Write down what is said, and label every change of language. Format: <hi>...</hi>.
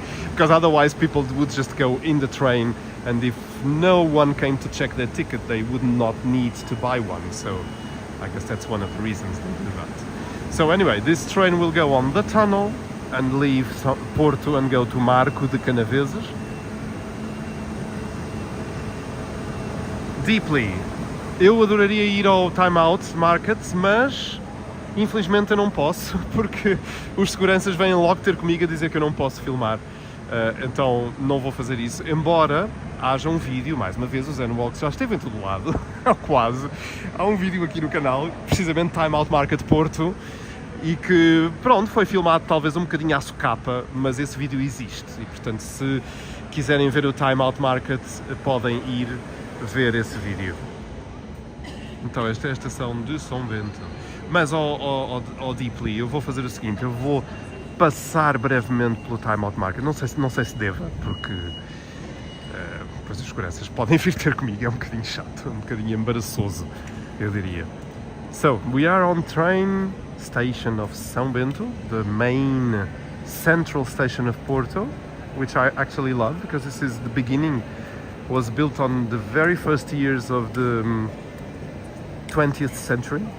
<en>Because otherwise people would just go in the train, and if no one came to check their ticket, they would not need to buy one. So I guess that's one of the reasons they do that. So anyway, this train will go on the tunnel and leave Porto and go to Marco de Canaveses. Deeply.</en> <pt>Eu adoraria ir ao Time Out Market, mas infelizmente eu não posso, porque os seguranças vêm logo ter comigo a dizer que eu não posso filmar. Então não vou fazer isso, embora haja um vídeo, mais uma vez o Zenwalk já esteve em todo lado, quase. Há um vídeo aqui no canal, precisamente Time Out Market Porto, e que, pronto, foi filmado talvez um bocadinho à socapa, mas esse vídeo existe, e portanto se quiserem ver o Time Out Market, podem ir ver esse vídeo. Então esta é a estação de Sao Bento. Mas ao Deeply eu vou fazer o seguinte, eu vou passar brevemente pelo Time Out Market, não sei se deva, porque depois as seguranças podem vir ter comigo, é um bocadinho chato, um bocadinho embaraçoso, eu diria.</pt> <en>So, we are on train station of Sao Bento, the main central station of Porto, which I actually love, because this is the beginning, was built on the very first years of the 20th century.</en>